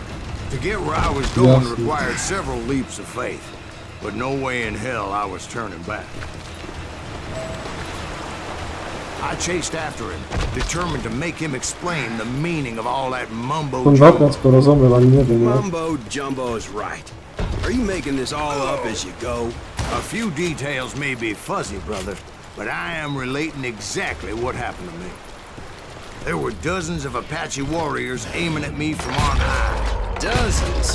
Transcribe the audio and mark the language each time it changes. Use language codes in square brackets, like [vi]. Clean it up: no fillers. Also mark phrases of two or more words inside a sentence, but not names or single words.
[en] To get where I was going required several leaps of faith, but no way in hell I was turning back. I chased after him, determined to make him explain the meaning of all that mumbo [sk] Som [en] jumbo. [sk] dvakrát skoro zomrel, ani neviem. Ja. [en] Mumbo Jumbo is right. Are you making this all up as you go? A few details may be fuzzy, brother, but I am relating exactly what happened to me. There were dozens of Apache warriors aiming at me from on high.